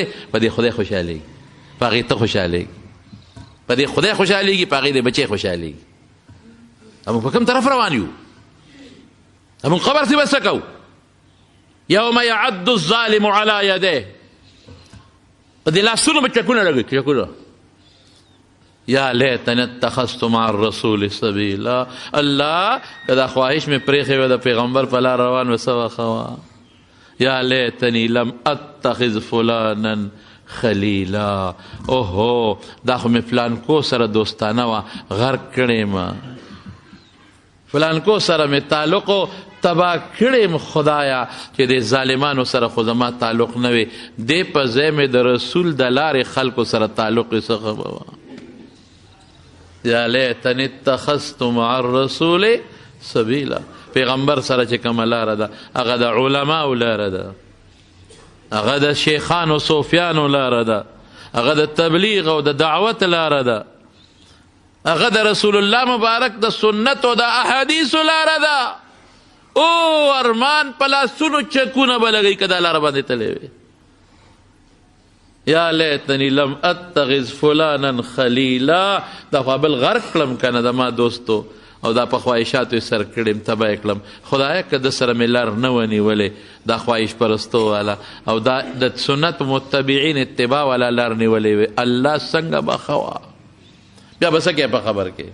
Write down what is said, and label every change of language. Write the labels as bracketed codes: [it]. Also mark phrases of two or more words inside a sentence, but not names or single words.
[ps] په دې خدای خوشحالېږي، په هغې ته خوشحالېږي، په دې خدای خوشحالېږي، په هغې د بچی خوشحالېږي. موږ په کوم طرف روان یو؟ موږ قبر ته به څه کوو؟ [ar] یوم یعد الظالم علی یدیه، [ps] په دې لاسونو به چکونه لګوي، چکونه. [ar] یا لیتنی اتخذت مع الرسول سبیلا. [ps] الله که دا خواهش مې پرېښې وه د پیغمبر په لار روان و څه وښه وه. [ar] یا لیتنی لم اتخذ فلانا خلیلا. [ps] اوهو دا خو مې فلانکو سره دوستانه وه، غرق کړې ما، فلانکو سره مې تعلق تباه کړې خدایا چې د ظالمانو سره خو زما تعلق نه وي. دې په ځای مې د رسول د لارې خلکو سره تعلق یې څه به وه. [ar] یا لیتنی اتخذت مع الرسول سبیلا. [ps] پیغمبر سره چې کومه لاره ده هغه د علماو لاره ده، هغه د شیخانو صوفیانو لاره ده، هغه د تبلیغ او د دعوت لاره ده، هغه د رسول الله مبارک د سنت او د احادیثو لاره ده. او ارمان په لاسونو چکونه به لګوي که دا لاره باندې تللی وي. [ar] یا لیتنی لم اتخذ فلانا خلیلا. [ps] دا خو بل غرق کړم که نه، د ما دوستو او دا په خواهشاتو یې سر کړم، تباه یې کړم. خدایه که د سره مې لار نه ونیولې، دا خواهش پرستو والا او دا د سنت متبعین اتباع والا لار نیولې وي، الله څنګه به ښه وه. بیا به څه کوې په خبر کې؟